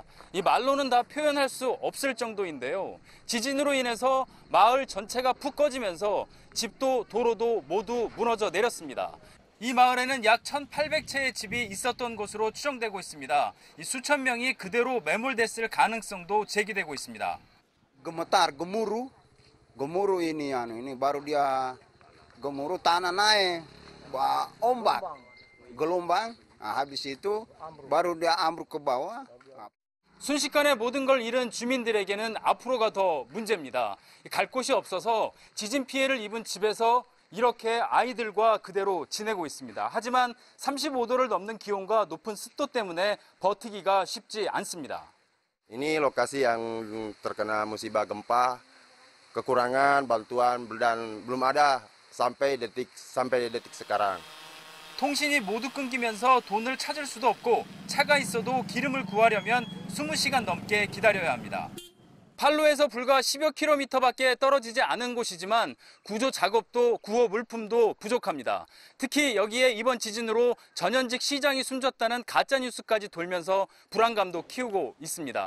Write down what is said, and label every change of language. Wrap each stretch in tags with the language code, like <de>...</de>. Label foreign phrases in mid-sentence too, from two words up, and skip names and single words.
<ko>이 말로는 다 표현할 수 없을 정도인데요. 지진으로 인해서 마을 전체가 푹 꺼지면서 집도 도로도 모두 무너져 내렸습니다. 이 마을에는 약 1,800채의 집이 있었던 것으로 추정되고 있습니다. 이 수천 명이 그대로 매몰됐을 가능성도 제기되고 있습니다.</ko> <id>Gemetar, gemuruh ini baru dia gemuruh tanah naik, ombak, gelombang, habis itu baru dia ambruk ke bawah.</id> <ko>순식간에 모든 걸 잃은 주민들에게는 앞으로가 더 문제입니다. 갈 곳이 없어서 지진 피해를 입은 집에서 이렇게 아이들과 그대로 지내고 있습니다. 하지만 35도를 넘는 기온과 높은 습도 때문에 버티기가 쉽지 않습니다.</ko> <id>Ini lokasi yang terkena musibah gempa, kekurangan bantuan dan belum ada sampai detik sekarang.</id> <ko>통신이 모두 끊기면서 돈을 찾을 수도 없고 차가 있어도 기름을 구하려면 20시간 넘게 기다려야 합니다. 팔루에서 불과 10여 킬로미터밖에 떨어지지 않은 곳이지만 구조 작업도 구호 물품도 부족합니다. 특히 여기에 이번 지진으로 전현직 시장이 숨졌다는 가짜뉴스까지 돌면서 불안감도 키우고 있습니다.</ko>